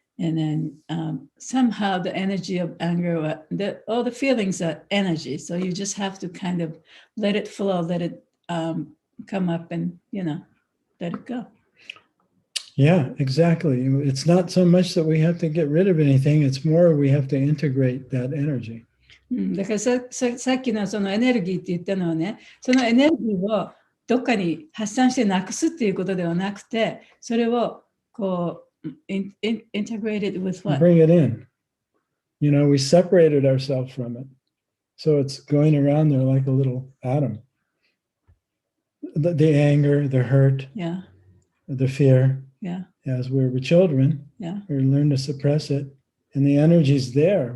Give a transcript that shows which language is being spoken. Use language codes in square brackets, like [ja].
[en] And then somehow the energy of anger, all the feelings are energy. So you just have to kind of let it flow, let it come up and, let it go. Yeah, exactly. It's not so much that we have to get rid of anything. It's more we have to integrate that energy. [ja] だからさっきのそのエネルギーって言ったのはね、そのエネルギーをどっかに発散してなくすっていうことではなくて、それをこう、 [en] integrated with what? Bring it in. We separated ourselves from it. So it's going around there like a little atom. The anger, the hurt, yeah. the fear. Yeah. As we were children, we learn to suppress it. And the energy's there.